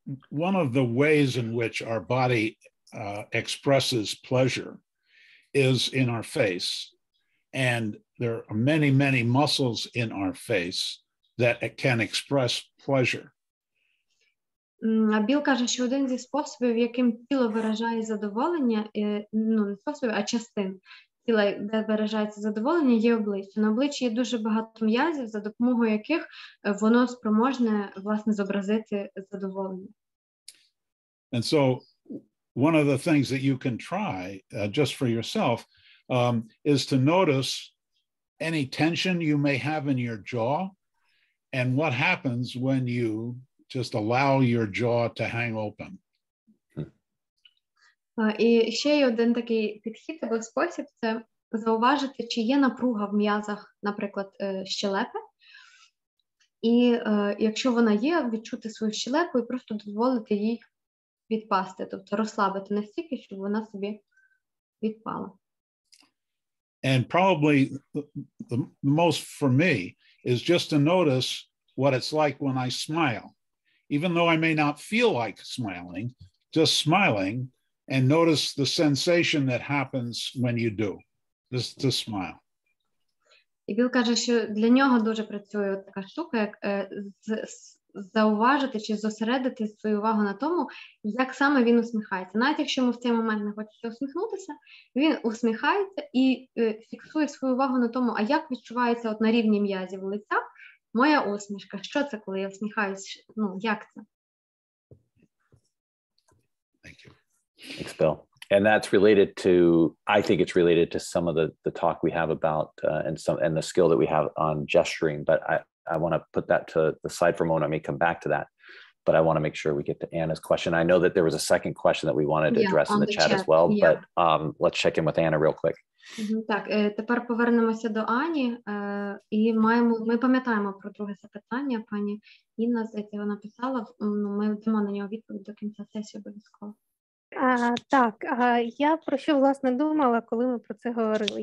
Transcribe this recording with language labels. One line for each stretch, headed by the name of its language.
English: One of the ways in which our body expresses pleasure is in our face. And there are many, many muscles in our face that can express pleasure.
Ukrainian: Біл каже, що один зі способів, яким тіло виражає задоволення, не способів, а частин тіла, де виражається задоволення, є обличчя. На обличчі є дуже багато м'язів, за допомогою яких воно спроможне, власне, зобразити задоволення.
English: And so one of the things that you can try just for yourself is to notice any tension you may have in your jaw and what happens when you just allow your jaw to hang open.
Ukrainian: І ще є один такий підхід або спосіб – це зауважити, чи є напруга в м'язах, наприклад, щелепи. І якщо вона є, відчути свою щелепу і просто дозволити їй відпасти, тобто розслабити настільки, щоб вона собі відпала.
English: And probably the most for me is just to notice what it's like when I smile. Even though I may not feel like smiling, just smiling and notice the sensation that happens when you do. This smile.
Ukrainian: І Біл каже, що для нього дуже працює така штука, як зауважити чи зосередити свою увагу на тому, як саме він усміхається. Навіть якщо йому в цей момент не хочеться усміхнутися, він усміхається і фіксує свою увагу на тому, а як відчувається от на рівні м'язів лиця моя усмішка. Що це, коли я усміхаюсь? Ну, як це?
English: Thank you. Thanks, Bill. And that's related to, I think it's related to some of the talk we have about and the skill that we have on gesturing. But I want to put that to the side for a moment. I may come back to that, but I want to make sure we get to Anna's question. I know that there was a second question that we wanted to address in the chat as well, but let's check in with Anna real quick.
Ukrainian: Так, тепер повернемося до Ані, і ми пам'ятаємо про друге запитання. Пані Інна, здається, вона писала, ми дамо на нього відповідь до кінця сесії обов'язково. Так, я про що, власне, думала, коли ми про це говорили.